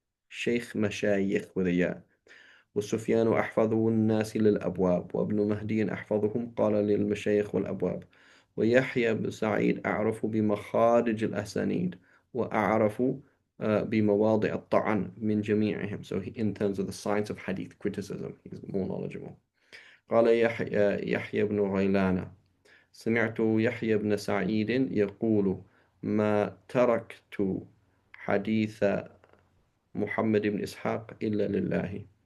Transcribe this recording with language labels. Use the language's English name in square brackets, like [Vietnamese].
[Arabic] شيخ مشايخ وذياء. وسفيان أحفظ الناس للأبواب وابن مهدي أحفظهم قال للمشايخ والأبواب. ويحيى بن سعيد أعرف بمخارج الأسانيد وأعرف بمواضع الطعن من جميعهم. [English] So in terms of the science of hadith criticism, he's more knowledgeable. [Arabic] قال يحيى بن غيلان سمعت يحيى بن سعيد يقول ما تركت حديث محمد بن إسحاق إلا لله.